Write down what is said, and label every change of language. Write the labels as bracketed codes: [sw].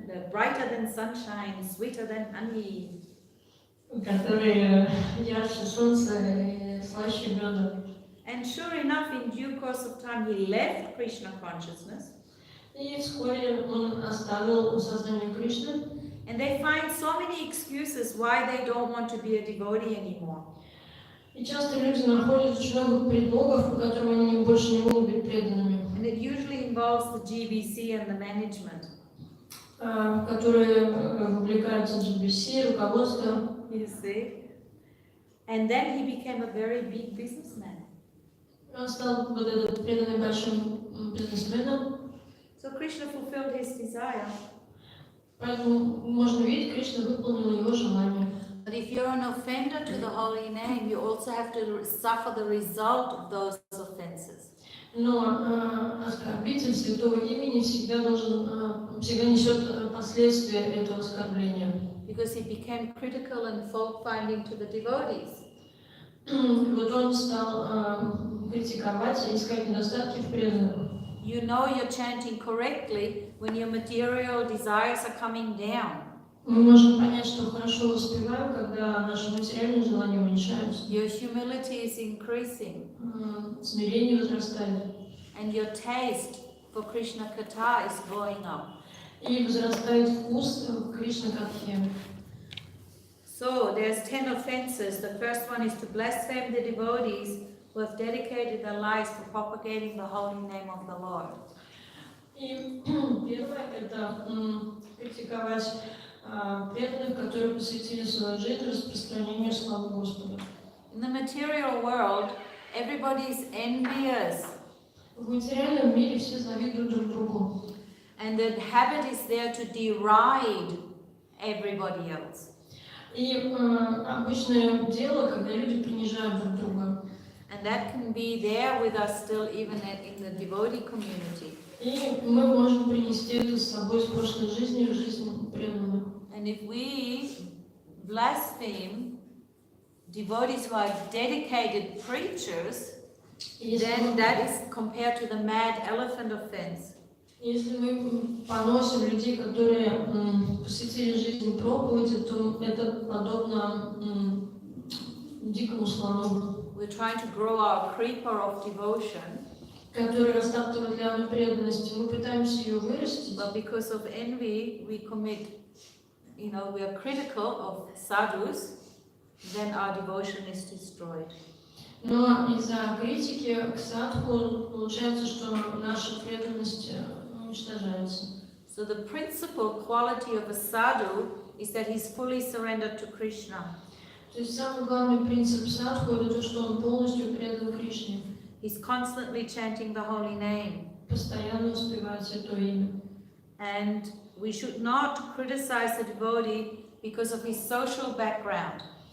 [en] Brighter than sunshine, sweeter than honey. [ru] Которые ярче солнца и слаще меда. [en] And sure enough, in due course of time, he left Krishna consciousness. [ru] И вскоре он оставил сознание Кришны. [en] And they find so many excuses why they don't want to be a devotee anymore. [ru] И часто люди находят очень много предлогов, по которым они больше не могут быть преданными. [en] And it usually involves the GBC and the management. [ru] в которые вовлекаются GBC, руководство. [en] You see? And then he became a very big businessman. [ru] Он стал вот этот преданный большим бизнесменом. [en] So Krishna fulfilled his desire. [ru] Поэтому можно видеть, Кришна выполнил его желание. [en] But if you're an offender to the holy name, you also have to suffer the result of those offenses. [ru] Но оскорбитель святого имени всегда несет последствия этого оскорбления. [en] Because he became critical and fault-finding to the devotees. [ru] Вот он стал критиковать и искать недостатки в преданных. [en] You know you're chanting correctly when your material desires are coming down. [ru] Мы можем понять, что хорошо воспеваем, когда наши материальные желания уменьшаются. [en] Your humility is increasing. [ru] Смирение возрастает. [en] And your taste for Krishna Katha is going up. [ru] И возрастает вкус к Кришна-катхе. [en] So there's 10 offenses. The first one is to blaspheme the devotees who have dedicated their lives to propagating the holy name of the Lord. [ru] И первое – это критиковать преданных, которые посвятили свою жизнь распространению славы Господа. [en] In the material world, everybody is envious. [ru] В материальном мире все завидуют друг другу. [en] And the habit is there to deride everybody else. [ru] И обычное дело, когда люди принижают друг друга. [en] And that can be there with us still even in the devotee community. [ru] И мы можем принести это с собой с прошлой жизни в жизнь преданных. [en] And if we blaspheme devotees who are dedicated preachers, then that is compared to the mad elephant offense. [ru] Если мы поносим людей, которые посвятили жизнь проповеди, то это подобно дикому слону. [en] We're trying to grow our creeper of devotion, [ru] который растаптывает лианы преданности. Мы пытаемся ее вырастить. [en] but because of envy, we are critical of sadhus, then our devotion is destroyed. [ru] Но из-за критики к садху получается, что наша преданность уничтожается. [en] So the principal quality of a sadhu is that he's fully surrendered to Krishna. [ru] То есть самый главный принцип садху – это то, что он полностью предан Кришне. [en] He's constantly chanting the holy name. [ru] Постоянно воспевает святое имя. [en] And we should not criticize the devotee because of his social background.